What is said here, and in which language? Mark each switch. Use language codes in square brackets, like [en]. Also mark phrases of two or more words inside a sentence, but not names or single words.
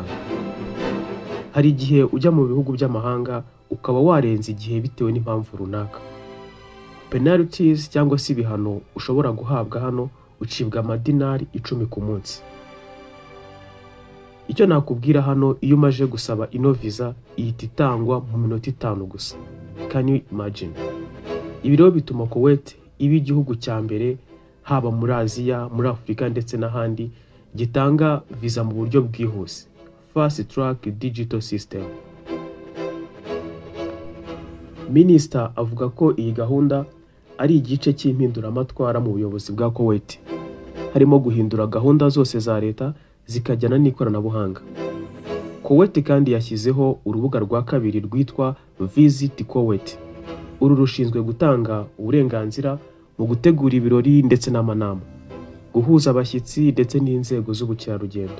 [rw] Hari igihe ujya mu bihugu by'amahanga ukaba warenze igihe bitewe n'impamvu runaka. Penalties cyangwa se ibihano ushobora guhabwa hano, ucibwa amadinari 10 ku munsi. Icyo nakubwira hano, iyo umaje gusaba ino visa ihita itangwa mu minota 5 gusa. [en] Can you imagine? [rw] Ibi rero bituma Kuwait iba igihugu cya mbere haba muri Aziya, muri Afurika ndetse n'ahandi gitanga visa mu buryo bwihuse. [en] Fast track digital system. [rw] Minister avuga ko iyi gahunda ari igice cy'impinduramatwara mu buyobozi bwa Kuwait, harimo guhindura gahunda zose za leta zikajyana n'ikoranabuhanga. Kuwait kandi yashyizeho urubuga rwa kabiri rwitwa Visit Kuwait. Uru rushinzwe gutanga uburenganzira mu gutegura ibirori ndetse n'amanama, guhuza abashyitsi ndetse n'inzego z'ubukerarugendo.